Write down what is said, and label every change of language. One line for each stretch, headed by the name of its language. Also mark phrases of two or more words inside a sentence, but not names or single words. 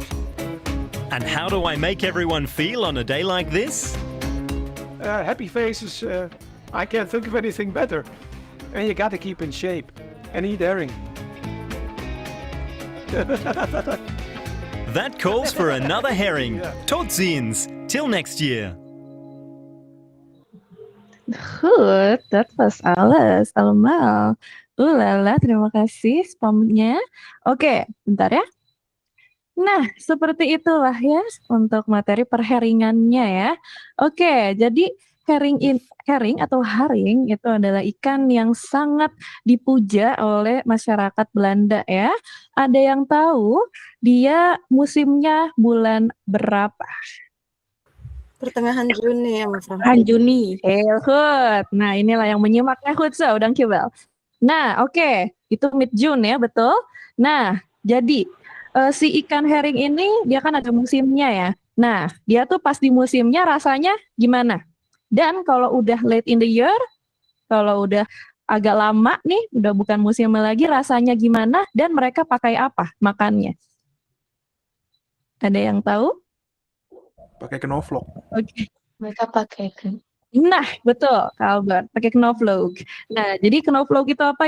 English: And how do I make everyone feel on a day like this? Happy faces, I can't think of anything better. And you gotta keep in shape and eat herring. That calls for another herring.
Dutch: Tot ziens.
English: Till next year. Good, that was
Dutch: alles, allemaal.
Indonesian: Lala, terima kasih spamnya. Oke, bentar ya. Nah, seperti itulah ya untuk materi perheringannya ya. Oke, jadi herring atau haring itu adalah ikan yang sangat dipuja oleh masyarakat Belanda ya. Ada yang tahu dia musimnya bulan berapa? Pertengahan Juni ya Mas Ramzi. Pertengahan Juni.
Dutch: Heel goed.
Indonesian: Nah, inilah yang menyimaknya
Dutch: goed zo, dankjewel.
Indonesian: Nah, oke, itu
English: mid June
Indonesian: ya, betul. Nah, jadi si ikan herring ini dia kan ada musimnya ya. Nah, dia tuh pas di musimnya rasanya gimana? Dan kalau udah
English: late in the year,
Indonesian: kalau udah agak lama nih, udah bukan musimnya lagi, rasanya gimana? Dan mereka pakai apa makannya? Ada yang tahu? Pakai knoflook. Oke. Mereka pakai kan. Nah, betul, Kak Albert, pakai knoflook. Nah, jadi knoflook itu apa?